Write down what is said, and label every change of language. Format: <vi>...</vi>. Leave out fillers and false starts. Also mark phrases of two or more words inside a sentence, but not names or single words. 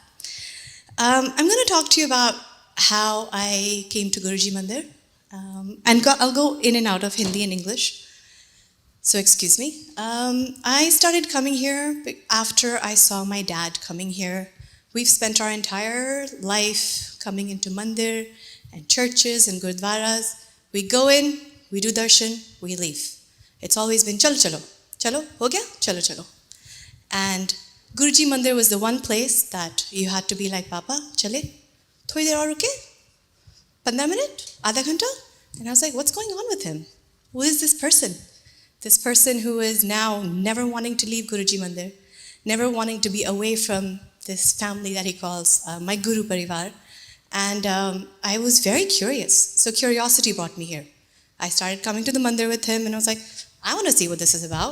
<en>I'm going to talk to you about how I came to Guruji Mandir, and I'll go in and out of Hindi and English, so excuse me. I started coming here after I saw my dad coming here. We've spent our entire life coming into Mandir and churches and gurdwaras. We go in, we do darshan, we leave. It's always been</en> <hi>चलो चलो, चलो, हो गया, चलो चलो.</hi> <en>And Guruji Mandir was the one place that you had to be like, Papa,</en> <hi>चलें, थोड़ी देर और रुकें, 15 minute, आधा घंटा.</hi> <en>And I was like, what's going on with him? Who is this person? This person who is now never wanting to leave Guruji Mandir, never wanting to be away from this family that he calls my</en> <hi>गुरु परिवार.</hi> <en>And I was very curious. So curiosity brought me here. I started coming to the Mandir with him and I was like, I want to see what this is about.</en>